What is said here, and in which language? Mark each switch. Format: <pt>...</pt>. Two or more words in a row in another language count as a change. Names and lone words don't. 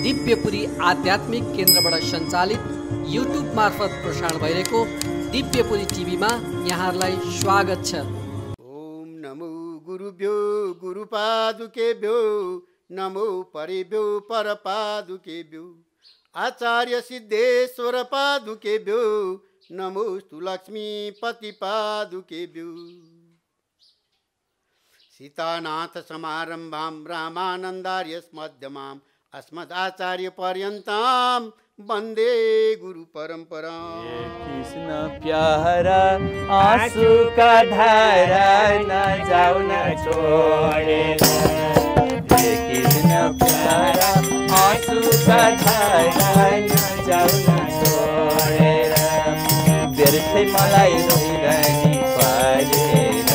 <ne>दिव्यपुरी आध्यात्मिक केन्द्रबाट सञ्चालित युट्युब मार्फत प्रसारण भइरहेको दिव्यपुरी टिभीमा यहाँहरूलाई स्वागत छ।</ne> <sa>ओम नमो गुरुभ्यो गुरुपादुकेभ्यो नमो परिभ्यो परपादुकेभ्यो आचार्य सिद्धेश्वर पादुकेभ्यो नमोस्तु लक्ष्मीपति पादुकेभ्यो सीतानाथ समारंभां रामानंदार्य मध्यमाम् अस्मदाचार्य पर्यन्तां वन्दे गुरु परंपरा।</sa> <hi>कृष्ण प्यारा आंसू का धारा न जाओ न छोड़ेगा। कृष्ण प्यारा आंसू का धारा न जाओ न छोड़ेगा।</hi> <ne>व्यर्थ मलाई रोइरहने परेगा।</ne>